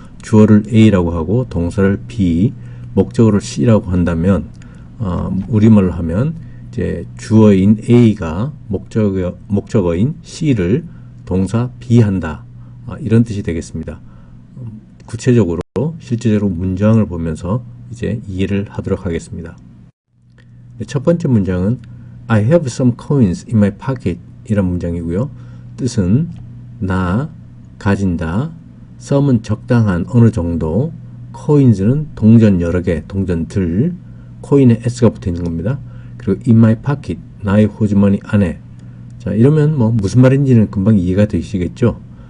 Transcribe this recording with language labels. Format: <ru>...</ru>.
<ko>주어를 A라고 하고 동사를 B, 목적어를 C라고 한다면 우리말로 하면 이제 주어인 A가 목적어인 C를 동사 B 한다. 이런 뜻이 되겠습니다. 구체적으로 실제적으로 문장을 보면서 이제 이해를 하도록 하겠습니다.</ko> <en>첫 번째 문장은 I have some coins in my pocket</en> <ko>이런 문장이고요. 뜻은 나 가진다. some은 적당한 어느 정도, coins는 동전 여러 개, 동전들, 코인에 s가 붙어 있는 겁니다. 그리고</ko> <en>in my pocket,</en> <ko>나의 호주머니 안에. 자, 이러면 뭐 무슨 말인지는 금방 이해가 되시겠죠?</ko>